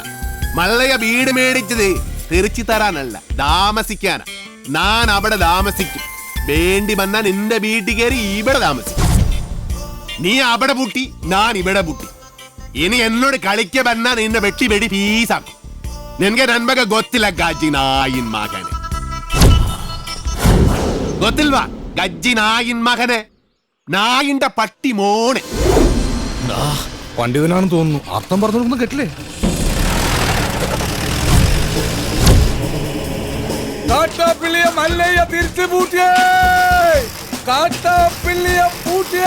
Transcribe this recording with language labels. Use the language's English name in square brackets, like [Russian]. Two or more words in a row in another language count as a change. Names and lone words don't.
[Malayalam] മല്ലയ വീട് മേടിച്ചത് തിരിച്ചു തരാനല്ല, താമസിക്കാനാ. ഞാൻ അവിടെ താമസിക്കും. വേണ്ടി വന്നാ നിന്റെ വീട്ടിൽ കയറി ഇവിടെ താമസിക്കും. നീ അവിടെ പൂട്ടി, ഞാൻ ഇവിടെ പൂട്ടി. ഇനി എന്നോട് കളിക്ക വന്നാ നിന്റെ വെട്ടി വെടി ഫീസാക്കും. നിനക്ക് നന്മക [Kannada] ಗೊತ್ತಿಲ್ಲ ಗಜ್ಜಿ ನಾಯಿನ ಮಗನೆ. ಗೊತ್ತಿಲ್ವಾ ಗಜ್ಜಿ ನಾಯಿನ ಮಗനെ? [Malayalam] നായിന്റെ പട്ടി മോനെ. പണ്ഡിതനാണെന്ന് തോന്നുന്നു. അർത്ഥം പറഞ്ഞു കേട്ടില്ലേ? കാട്ടാപ്പിള്ളിയെ മല്ലയ്യ തിരിച്ചു പൂട്ടിയേ. കാട്ടാപ്പിള്ളിയെ പൂട്ടിയേ.